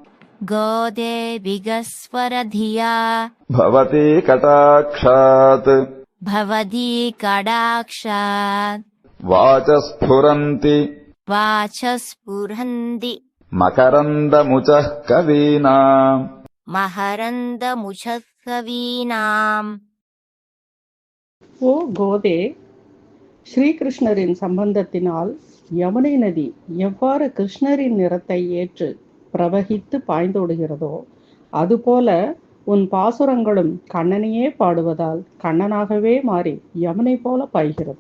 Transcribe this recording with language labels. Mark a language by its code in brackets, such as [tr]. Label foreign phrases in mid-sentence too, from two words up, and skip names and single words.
[sa] गोदेविकस्वरधिया भवती कटाक्षात् भवती कटाक्षात् वाचस्फुरन्ति वाचस्फुरन्ति मकरन्दमुचः कवीनाम् மகரந்தமுசக்கவீனாம். [ta] ஓ கோதே, ஸ்ரீகிருஷ்ணரின் சம்பந்தத்தினால் யமுனை நதி எவ்வாறு கிருஷ்ணரின் நிறத்தை ஏற்று பிரவகித்து பாய்ந்தோடுகிறதோ அதுபோல உன் பாசுரங்களும் கண்ணனையே பாடுவதால் கண்ணனாகவே மாறி யமுனை போல பாய்கிறது.